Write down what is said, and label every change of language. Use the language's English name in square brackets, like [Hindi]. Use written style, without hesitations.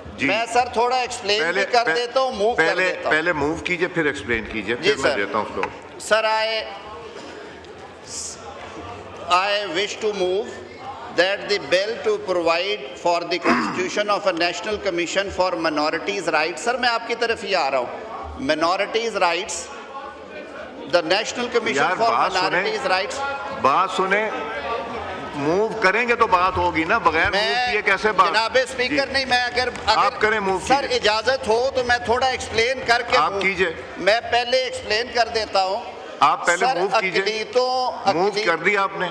[Urdu] میں سر تھوڑا ایکسپلین بھی کر دیتا ہوں، موو کر دیتا ہوں. پہلے موو کیجئے پھر ایکسپلین کیجئے، پھر میں دیتا ہوں floor. [English] Sir I wish to move that the bill to provide for the constitution of a national commission for minorities rights. [Urdu] سر میں آپ کی طرف ہی آ رہا ہوں. [English] minorities rights, the national commission for minorities rights. [Urdu] بات سنیں، موو کریں گے تو بات ہوگی نا، بغیر موو کیے کیسے بات؟ جناب اسپیکر نہیں، میں اگر آپ کریں موو سر اجازت ہو تو میں تھوڑا ایکسپلین کر کے آپ کیجئے. میں پہلے ایکسپلین کر دیتا ہوں. آپ پہلے موو کیجئے. موو کر دیا آپ نے؟